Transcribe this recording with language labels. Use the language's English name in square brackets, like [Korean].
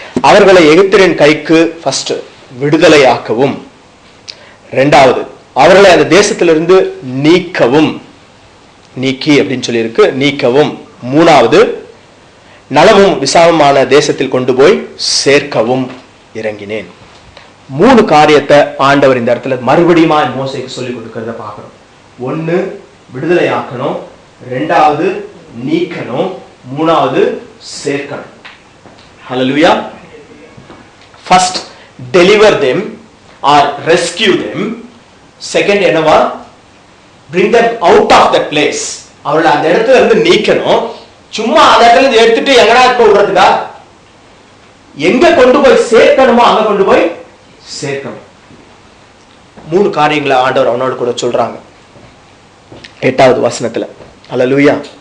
[Tamil] அவர்களை எகிப்தியரின் கைக்கு ஃபர்ஸ்ட் விடுதலை ஆக்கவும், 2வது அவர்களை அந்த தேசத்திலிருந்து நீக்கவும், நீக்கி அப்படின்னு சொல்லி இருக்கு, நீக்கவும், 3வது நலமும் விசாலமான தேசத்தில் கொண்டு போய் சேர்க்கவும் இறங்கினேன். 3 காரியத்தை ஆண்டவர் இந்த இடத்துல மறுபடியும் மோசேக்கு சொல்லி கொடுக்கிறத பார்க்கிறோம். 1 விடுதலை ஆக்கணும், 2வது நீக்கணும், 3வது சேர்க்கணும். ஹல்லேலூயா. [English] First deliver them or rescue them. Second என்னவா? bring them out of that place. [Tamil] அவளை அந்த இடத்துல இருந்து நீக்கணும். சும்மா அந்த இடத்துல இருந்து எடுத்துட்டு எங்கடா போய் விடுறதுக்கா? எங்க கொண்டு போய் சேர்க்கணுமோ அங்க கொண்டு போய் சேர்க்கணும். 3 காரியங்களை ஆண்டவர் அவனோடு கூட சொல்றாங்க 8வது வசனத்துல. அல்லேலூயா.